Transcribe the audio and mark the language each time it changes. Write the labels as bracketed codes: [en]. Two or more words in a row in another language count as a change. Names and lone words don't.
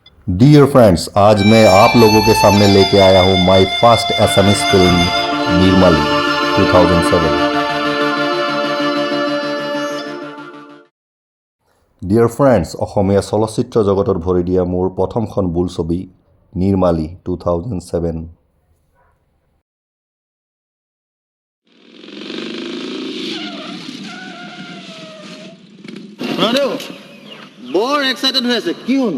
[en] dear friends, [hi] आज मैं आप लोगों के सामने लेके आया हूँ [en] my first SMS film [hi] निर्मली 2007। [en] dear friends, [as] অসমীয়া চলচ্চিত্ৰ জগতত ভৰি দিয়া মোৰ প্ৰথমখন বোলছবি নিৰ্মালী 2007। বৰ এক্সাইটেড হৈ আছে কি হ'ল